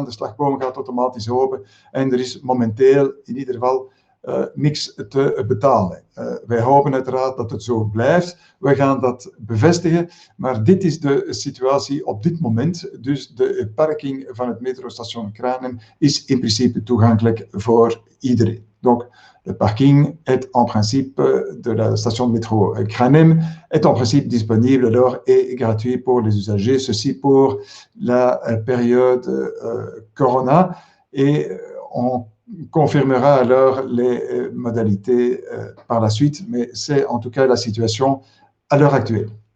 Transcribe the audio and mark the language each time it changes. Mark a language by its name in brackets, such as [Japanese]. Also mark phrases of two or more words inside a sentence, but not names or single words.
[Dutch] De slagboom gaat automatisch open en er is momenteel in ieder geval niks te betalen. Wij hopen uiteraard dat het zo blijft. We gaan dat bevestigen, maar dit is de situatie op dit moment. Dus de parking van het metrostation Kranen is in principe toegankelijk voor iedereen. [French] Donc, le parking est en principe de la station de métro Kranem est en principe disponible alors et gratuit pour les usagers, ceci pour la période Corona, et on confirmera alors les modalités par la suite, mais c'est en tout cas la situation à l'heure actuelle.